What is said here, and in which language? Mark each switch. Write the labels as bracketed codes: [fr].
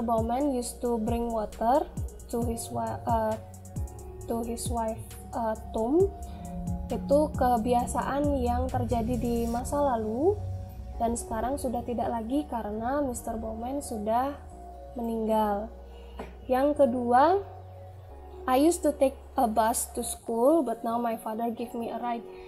[en] Bowman used to bring water to his wife tomb. [id] Itu kebiasaan yang terjadi di masa lalu dan sekarang sudah tidak lagi karena Mr. Bowman sudah meninggal. Yang kedua, [en] I used to take a bus to school, but now my father give me a ride.